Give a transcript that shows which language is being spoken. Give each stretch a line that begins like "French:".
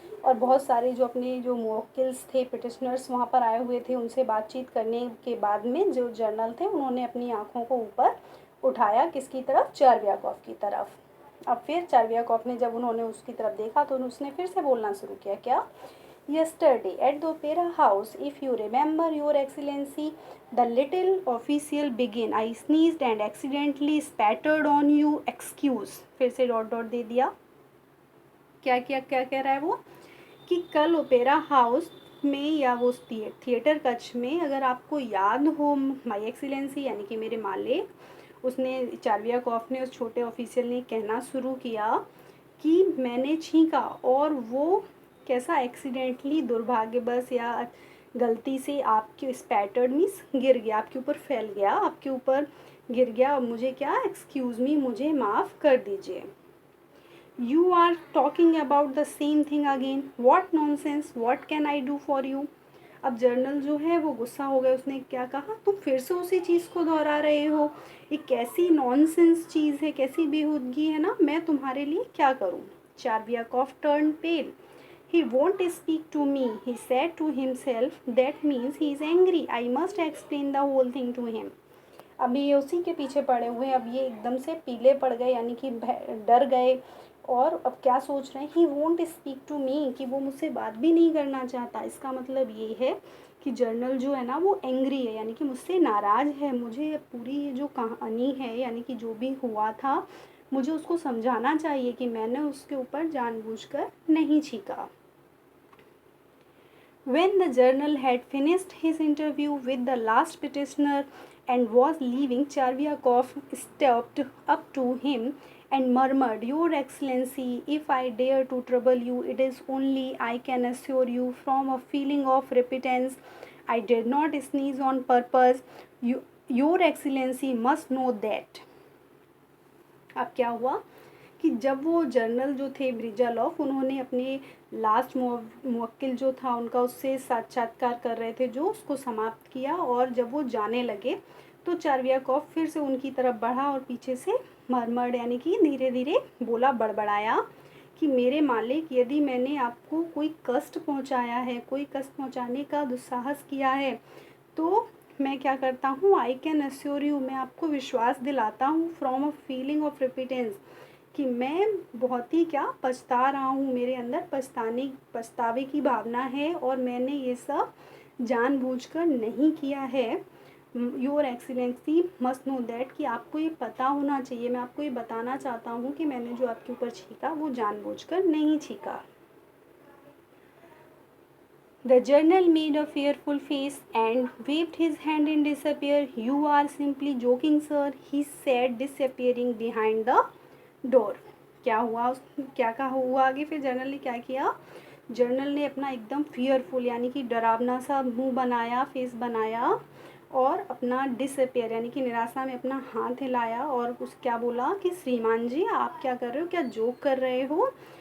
Hindi: और बहुत सारे जो अपने जो मुवक्किल्स थे, पिटिशनर्स वहाँ पर आए हुए थे, उनसे बातचीत करने के बाद में जो जर्नल थे उन्होंने अपनी आँखों को ऊपर उठाया, किसकी तरफ, चार्वियाकॉफ की तरफ। अब फिर चार्वियाकॉफ ने जब उन्होंने उसकी तरफ देखा तो उसने फिर से बोलना शुरू किया, क्या,
English: Yesterday at the Opera House, if you remember, Your Excellency, the little official began. I sneezed and accidentally spattered on you.
Hindi: Excuse. फिर से डॉट डॉट दे दिया। क्या कह रहा है वो, कि कल ओपेरा हाउस में या वो थिएटर कक्ष में, अगर आपको याद हो, माई एक्सीलेंसी यानी कि मेरे मालिक, उसने चार्वियाकॉफ ने, उस छोटे ऑफिशियल ने कहना शुरू किया कि मैंने छींका और वो कैसा, एक्सीडेंटली, दुर्भाग्यवश या गलती से आपके स्पैटर्ड मीन्स गिर गया, आपके ऊपर फैल गया, आपके ऊपर गिर गया, और मुझे क्या, एक्सक्यूज़ मी, मुझे माफ़ कर दीजिए।
English: You are talking about the same thing again, what nonsense, what can I do for you.
Hindi: अब जर्नल जो है वो गुस्सा हो गया, उसने क्या कहा, तुम फिर से उसी चीज़ को दोहरा रहे हो, ये कैसी नॉनसेंस चीज़ है, कैसी बेहूदगी है ना, मैं तुम्हारे लिए क्या करूँ।
English: Chervyakov turn pale. He won't speak to me, he said to himself. That means he is angry. I must explain the whole thing to him.
Hindi: अभी ये उसी के पीछे पड़े हुए हैं, अब ये एकदम से पीले पड़ गए, यानी कि डर गए, और अब क्या सोच रहे हैं,
English: he won't speak to me,
Hindi: कि वो मुझसे बात भी नहीं करना चाहता। इसका मतलब ये है कि जर्नल जो है ना वो एंग्री है, यानी कि मुझसे नाराज़ है, मुझे पूरी ये जो कहानी है, यानी कि जो भी हुआ था, मुझे उसको समझाना चाहिए कि मैंने उसके ऊपर जानबूझकर नहीं छींका।
English: When the journal had finished his interview with the last petitioner and was leaving, Charviakov stepped up to him and murmured, Your Excellency, if I dare to trouble you, it is only, I can assure you, from a feeling of repentance. I did not sneeze on purpose. Your Excellency must know that.
Hindi: अब क्या हुआ कि जब वो journal जो थे ब्रिजालॉफ, उन्होंने अपने लास्ट मुवक्किल जो था उनका उससे साक्षात्कार कर रहे थे, जो उसको समाप्त किया, और जब वो जाने लगे तो चार्वियाकॉफ फिर से उनकी तरफ बढ़ा और पीछे से मरमर, यानी कि धीरे धीरे बोला, बड़बड़ाया कि मेरे मालिक, यदि मैंने आपको कोई कष्ट पहुंचाया है, कोई कष्ट पहुंचाने का दुस्साहस किया है, तो मैं क्या करता हूँ,
English: I can assure you,
Hindi: मैं आपको विश्वास दिलाता हूँ,
English: from a feeling of repentance,
Hindi: कि मैं बहुत ही क्या पछता रहा हूँ, मेरे अंदर पछतावे की भावना है, और मैंने ये सब जानबूझकर नहीं किया है।
English: your excellency must know that,
Hindi: कि आपको ये पता होना चाहिए, मैं आपको ये बताना चाहता हूँ कि मैंने जो आपके ऊपर छींका वो जानबूझकर नहीं छींका।
English: The journal made a fearful face and waved his hand in despair. You are simply joking, sir, he said, disappearing behind the door.
Hindi: क्या हुआ, क्या कहा हुआ आगे, फिर जर्नल ने क्या किया, जर्नल ने अपना एकदम फियरफुल, यानी कि डरावना सा मुंह बनाया, फेस बनाया, और अपना डिसअपेयर, यानी कि निराशा में अपना हाथ हिलाया, और उस क्या बोला कि श्रीमान जी आप क्या कर रहे हो, क्या जोक कर रहे हो।